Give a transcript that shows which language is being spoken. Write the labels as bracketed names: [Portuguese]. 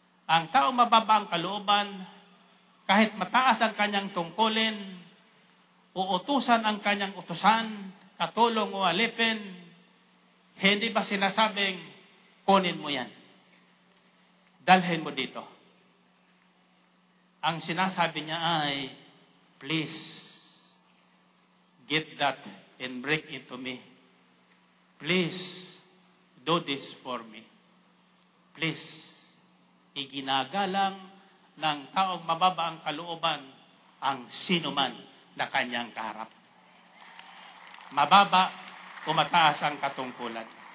[Filipino] Ang taong mababa ang kalooban, kahit mataas ang kanyang tungkulin, uutusan ang kanyang utusan, katulong o alipin, hindi ba sinasabing, kunin mo yan. Dalhin mo dito. [English] Ang sinasabi niya ay, please, get that and bring it to me. Please, do this for me. [Filipino] Please, iginagalang ng taong mababa ang kalooban ang sinuman na kanyang kaharap. Mababa o mataas ang katungkulan.